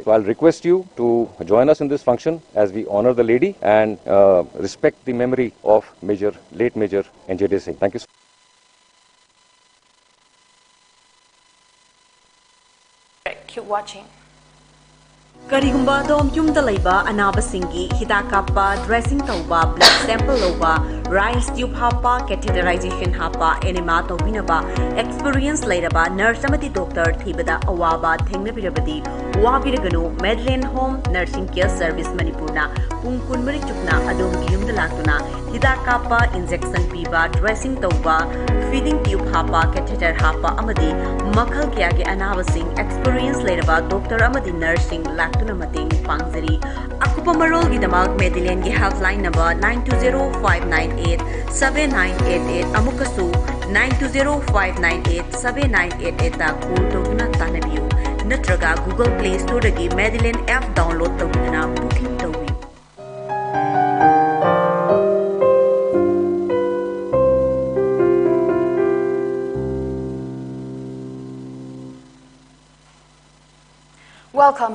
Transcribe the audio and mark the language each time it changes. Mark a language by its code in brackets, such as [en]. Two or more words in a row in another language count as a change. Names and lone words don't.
[en] So I'll request you to join us in this function as we honor the lady and respect the memory of late Major NJD Singh. Thank you. Keep watching. [mni] Karigumba dom yumda laiba anaba singi hidakapa dressing tauba [en] blood sample [mni] loba [en] rice tube [mni] hapa catheterization hapa enema tobinaba experience lairaba nurse amati doctor thibada awaba thengna birabadi wabiraganu Medlin Home Nursing Care Service Manipurna pungkun mari chukna adom yumda latuna hidakapa injection piba dressing tauba [en] feeding tube [mni] hapa catheter hapa amadi makhal kya ge anaba sing experience lairaba doctor amadi nursing tuna mating pangzari akupa marol gi damak Medlin gi [en] helpline number [mni] 9205987988 amukasu 9205987988 ta call toguna tanabiu natraga Google Play Store dagi Medlin [en] app download [mni] toguna booking tobi. [en] Welcome.